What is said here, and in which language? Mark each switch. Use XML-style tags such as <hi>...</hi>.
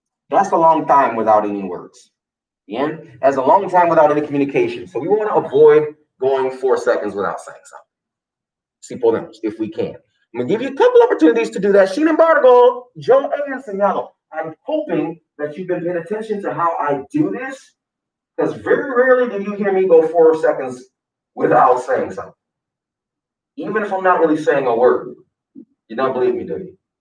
<en>That's a long time without any words. Bien? That's a long time without any communication. So we want to avoid going 4 seconds without saying something.</en> <es>Si podemos,</es> <en>if we can. I'm going to give you a couple opportunities to do that.</en> <es>Sin embargo, yo he enseñado.</es> <en>I'm hoping that you've been paying attention to how I do this, because very rarely do you hear me go 4 seconds without saying something. Even if I'm not really saying a word. You don't believe me, do you?</en>